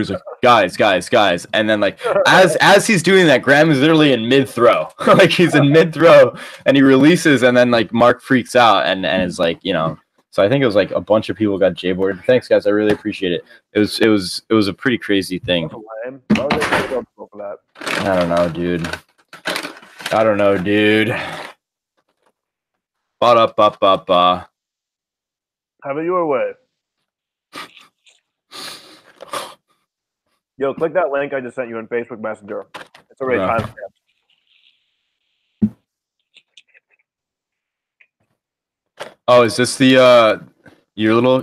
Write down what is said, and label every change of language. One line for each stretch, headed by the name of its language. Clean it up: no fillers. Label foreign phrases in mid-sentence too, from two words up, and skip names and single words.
English: He's like, guys, and then like as he's doing that, Graham is literally in mid throw, like he's in mid throw, and he releases, and then like Mark freaks out and is like, So I think it was like a bunch of people got J-boarded. Thanks guys, I really appreciate it. It was a pretty crazy thing. I don't know, dude. Ba-da-ba-ba-ba. Have it your way. Yo, click that link I just sent you on Facebook Messenger. It's already time stamped. Oh, is this the your little?